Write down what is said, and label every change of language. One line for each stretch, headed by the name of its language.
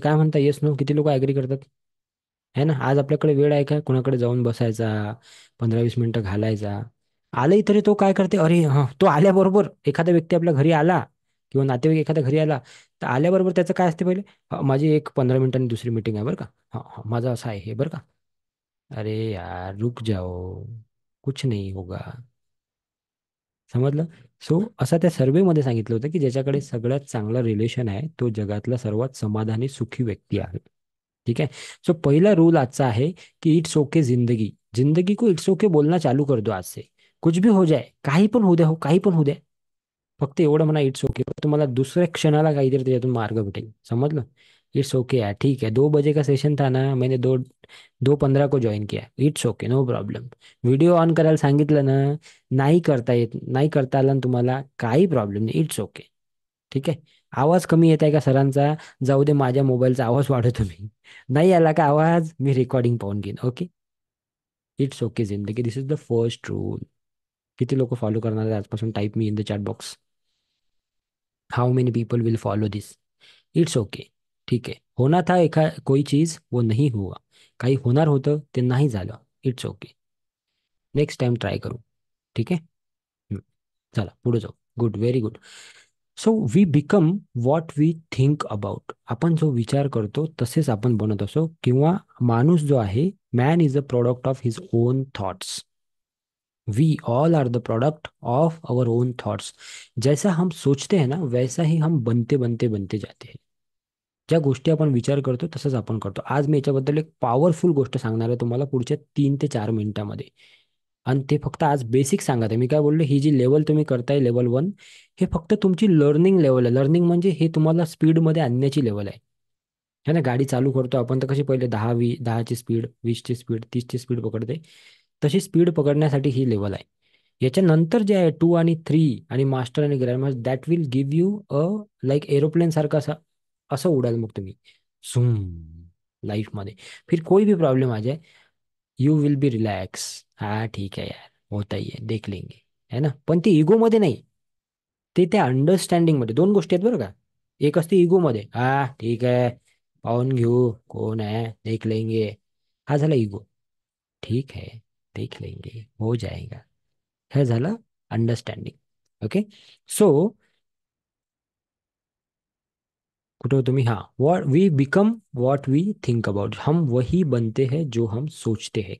Marathi: काय म्हणता,
English: yes no,
Marathi: किती लोक ऍग्री करतात? है ना? आज आपल्याकडे वेळ आहे का कुणाकडे जाऊन बसायचा, 15-20 मिनिटं घालायचा? आलंही तरी तो काय करते, अरे हा, तो आल्याबरोबर एखादा व्यक्ती आपल्या घरी आला किंवा नातेवाईक एखाद्या घरी आला, तर आल्याबरोबर त्याचं काय असते पहिले? माझी एक 15 मिनिटांनी दुसरी मीटिंग आहे बरं का. हा हा, माझं असं आहे हे बरं का.
Hindi: अरे यार, रुक जाओ, कुछ नहीं होगा.
Marathi: समजलं? सो असं त्या सर्वेमध्ये सांगितलं होतं की ज्याच्याकडे सगळ्यात चांगलं रिलेशन आहे, तो जगातला सर्वात समाधानी सुखी व्यक्ती आहे.
Hindi: ठीक है.
Marathi: सो पहला रूल आजचा आहे की
English: it's okay
Marathi: जिंदगी.
Hindi: जिंदगी को
English: it's okay
Hindi: बोलना चालू कर दो आज से. कुछ भी हो जाए,
Marathi: काही पण होऊ द्या, हो काही पण होऊ द्या, फक्त एवढं म्हणा
English: It's okay.
Marathi: तुम्हाला दुसऱ्या क्षणाला काहीतरी त्याच्यातून मार्ग भेटेल. समजलं?
English: it's okay
Hindi: यार, ठीक है, 2 बजे का सेशन था ना, मैंने 2:15 को ज्वाइन किया,
English: It's okay, no problem.
Marathi: Video on करायला सांगितलं ना, नाही करता येत, नाही करता आला ना तुम्हाला, काही प्रॉब्लेम नाही,
English: It's okay.
Marathi: ठीक आहे. आवाज कमी येत आहे का सरांचा? जाऊ दे, माझ्या मोबाईलचा आवाज वाढवतो मी. नाही आला का आवाज, मी रेकॉर्डिंग पाहून घेईन, ओके.
English: It's okay जिंदगी, this is the first rule.
Marathi: किती लोक फॉलो करणार आहे आजपासून?
English: Type me in the chat box. How many people will follow this? It's okay.
Marathi: ठीक आहे.
Hindi: होना था एका कोई चीज, वो नहीं हुआ.
Marathi: काही होणार होतं, ते नाही झालं,
English: It's okay.
Marathi: Next time try करू. ठीक आहे. हम्म. चला पुढे जाऊ.
English: Good, very good. So we become what we think about.
Marathi: आपण जो विचार करतो तसेच आपण बनत असो, किंवा माणूस जो आहे,
English: Man is a product of his own thoughts. We all are the product of our own thoughts.
Hindi: जैसा हम सोचते हैं ना, वैसा ही हम बनते बनते बनते जाते हैं.
Marathi: ज्या गोष्टी आपण विचार करतो तसंच आपण करतो. आज मी याच्याबद्दल एक पॉवरफुल गोष्ट सांगणार आहे तुम्हाला पुढच्या 3 ते 4 मिनिटामध्ये. आणि ते फक्त आज बेसिक सांगत आहे. मी काय बोललो, ही जी लेवल तुम्ही करताय लेवल 1, हे फक्त तुमची लर्निंग लेवल आहे. लर्निंग म्हणजे हे तुम्हाला स्पीडमध्ये आणण्याची लेवल आहे. है ना, गाडी चालू करतो आपण तर कशी पहिले 10ची स्पीड, 20ची स्पीड, 30ची स्पीड पकडते, तशी स्पीड पकडण्यासाठी ही लेवल आहे. याच्यानंतर जे आहे 2 आणि 3 आणि मास्टर आणि grandmaster,
English: that will give you a like aeroplane
Marathi: सारखं असं असं उडाल मग तुम्ही झूम लाईफमध्ये.
Hindi: फिर कोई भी प्रॉब्लम आ जाए,
English: You will be relax.
Marathi: हा ठीक आहे यार,
Hindi: होता ही है, देख लेंगे.
Marathi: है ना, पण ती इगो मध्ये नाही, ते त्या अंडरस्टँडिंग मध्ये. दोन गोष्टी आहेत बरं का. एक असते इगो मध्ये, हा ठीक आहे, पाहून घेऊ कोण आहे,
Hindi: देख लेंगे.
Marathi: हा झाला इगो.
Hindi: ठीक है, देख लेंगे, हो जाएगा.
Marathi: हे झालं अंडरस्टँडिंग. ओके. सो कुठे हो तुम्ही?
English: हाँ, what we become what we think about.
Hindi: हम वही बनते हैं जो हम सोचते हैं.